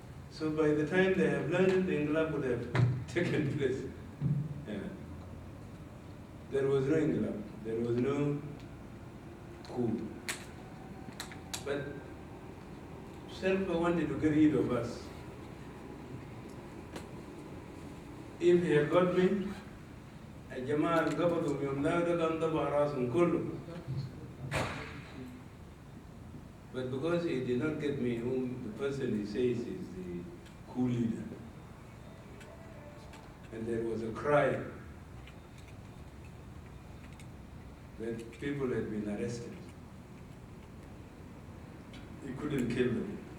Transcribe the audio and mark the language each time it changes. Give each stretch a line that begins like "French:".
English: So by the time they have learned, the Inglab would have taken place. Yeah. There was no Inglab. There was no coup. But Selpa wanted to get rid of us. If he had got me,
Arabic: الجماعة اللي قبضوا يوم ده كان ضبع راسهم كله.
English: But because he did not get me, whom the person he says is the coup leader, and there was a cry that people had been arrested, he couldn't kill them.